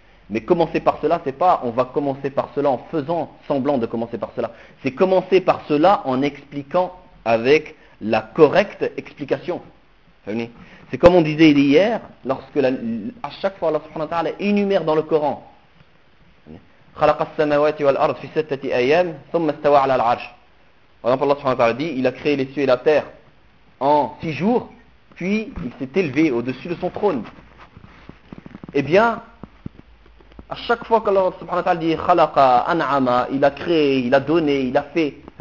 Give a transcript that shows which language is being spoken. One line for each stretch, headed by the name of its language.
French: Mais commencer par cela, c'est pas on va commencer par cela en faisant semblant de commencer par cela. C'est commencer par cela en expliquant avec la correcte explication. C'est comme on disait hier, lorsque à chaque fois Allah subhanahu wa ta'ala énumère dans le Coran.
Arabic: خلق السماوات والأرض في ستة أيام ثم استوى على العرش.
French: Par exemple, Allah subhanahu wa ta'ala dit, il a créé les cieux et la terre en 6 jours, puis il s'est élevé au-dessus de son trône. Eh bien, à chaque fois qu'Allah subhanahu wa ta'ala dit
Arabic: خلق أنعم,
French: il a créé, il a donné, il a fait.